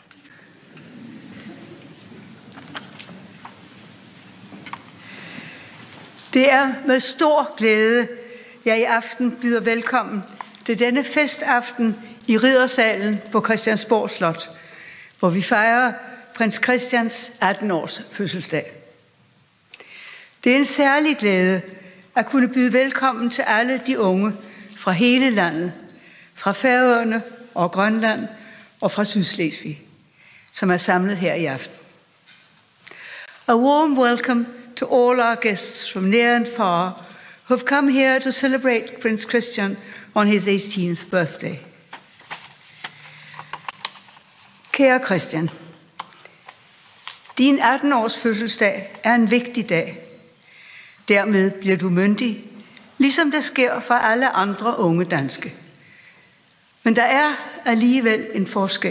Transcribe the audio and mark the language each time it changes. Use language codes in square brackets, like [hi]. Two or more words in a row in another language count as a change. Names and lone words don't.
[da] Det er med stor glæde, jeg i aften byder velkommen til denne festaften i Riddersalen på Christiansborg Slot, hvor vi fejrer prins Christians 18-års fødselsdag. Det er en særlig glæde at kunne byde velkommen til alle de unge fra hele landet, fra Færøerne og Grønland og fra Sydslesvig, som er samlet her i aften. [en] A warm welcome to all our guests from near and far who have come here to celebrate Prince Christian on his 18th birthday. [da] Kære Christian, din 18-års fødselsdag er en vigtig dag. Dermed bliver du myndig, ligesom det sker for alle andre unge danske. Men der er alligevel en forskel.